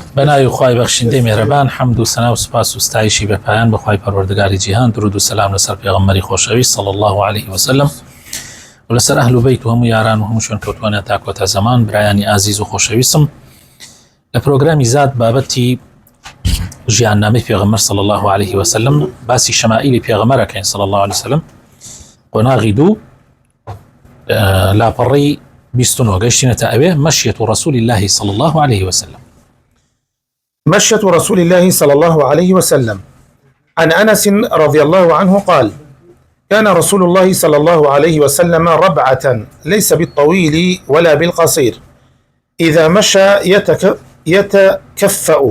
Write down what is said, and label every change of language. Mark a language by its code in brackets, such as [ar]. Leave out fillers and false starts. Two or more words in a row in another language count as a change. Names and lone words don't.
[ckb] بنای خوای بخشنده مهربان، حمد و ثنا و سپاس و ستایشی به پایان بخوای پروردگار جهان. درود و سلام لسر پیغمبری خوشویست [ar] صلی الله علیه و سلم [ckb] و لسر [ar] اهل بیت [ckb] و هم یاران و همشون کەوتوانە تا کۆتا زەمان. برایانی عزیز و خۆشەویستم، لە پرۆگرامی زاد بابەتی ژیاننامەی پێغەمبەر [ar] صلی الله علیه و سلم، [ckb] باسی شەمائیلی پێغەمبەرەکەین [ar] صلی الله علیه و سلم. [ckb] قۆناغی دوو لاپەڕەی 29 گەیشتینەتە ئەوێ [ar] مەشیەة رسول الله صلی الله علیه و سلم. مشية رسول الله صلى الله عليه وسلم. عن أنس رضي الله عنه قال: كان رسول الله صلى الله عليه وسلم ربعة ليس بالطويل ولا بالقصير، إذا مشى يتكفأ.